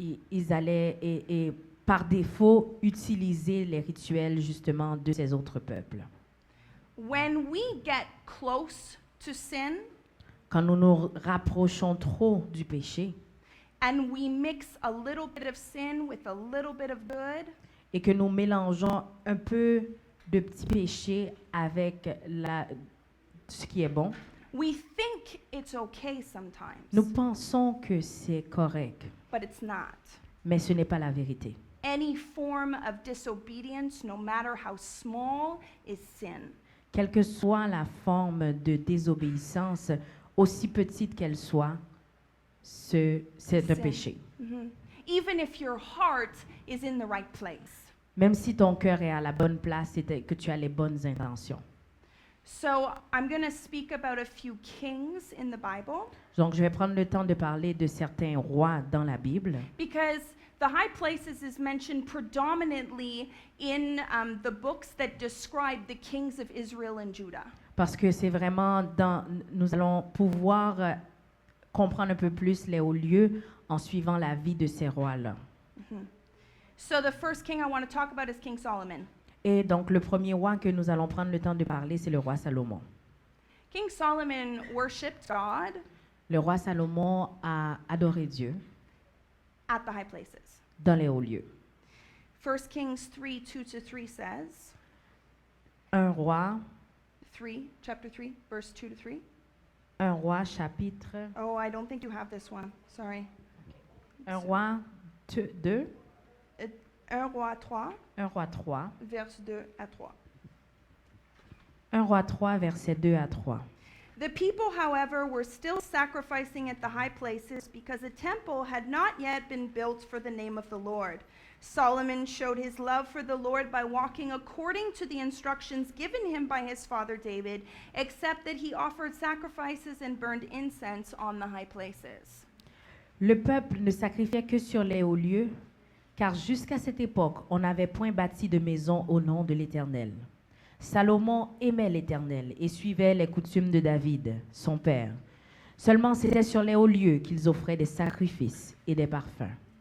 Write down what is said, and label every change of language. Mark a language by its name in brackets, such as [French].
[French] Ils allaient et par défaut utiliser les rituels justement de ces autres peuples. [English] When we get close to sin [French] Quand nous nous rapprochons trop du péché [English] and we mix a little bit of sin with a little bit of good, [French] et que nous mélangeons un peu de petits péchés avec ce qui est bon, [English] we think it's okay sometimes, [French] nous pensons que c'est correct, [English] but it's not. [French] mais ce n'est pas la vérité. [English] Any form of disobedience, no matter how small, is sin. [French] Quelle que soit la forme de désobéissance, aussi petite qu'elle soit, c'est un [English] Sin. [French] péché. Mhm. [English] Even if your heart is in the right place. [French] Même si ton cœur est à la bonne place et que tu as les bonnes intentions. [English] So I'm going to speak about a few kings in the Bible [French] Donc, je vais prendre le temps de parler de certains rois dans la Bible, [English] because the high places is mentioned predominantly in the books that describe the kings of Israel and Judah. [French] parce que c'est vraiment nous allons pouvoir comprendre un peu plus les hauts lieux en suivant la vie de ces rois-là. [English] So the first king I want to talk about is King Solomon. [French] Et donc, le premier roi que nous allons prendre le temps de parler, c'est le roi Salomon. [English] King Solomon worshipped God [French] Le roi Salomon a adoré Dieu [English] at the high places. [French] dans les hauts lieux. [English] 1 Kings 3:2-3 says, [French] Un roi, [English] chapter 3, verse 2-3. [French] un roi chapitre, [English] Oh, I don't think you have this one. Sorry. [French] un roi 2, 1 roi 3, un roi 3, verse 2 à 3. 1 roi 3, versets 2 à 3. [English] The people, however, were still sacrificing at the high places because a temple had not yet been built for the name of the Lord. Solomon showed his love for the Lord by walking according to the instructions given him by his father David, except that he offered sacrifices and burned incense on the high places. [French] Le peuple ne sacrifiait que sur les hauts lieux, car jusqu'à cette époque, on n'avait point bâti de maison au nom de l'Éternel. Salomon aimait l'Éternel et suivait les coutumes de David, son père. Seulement c'était sur les hauts lieux qu'ils offraient des sacrifices et des parfums.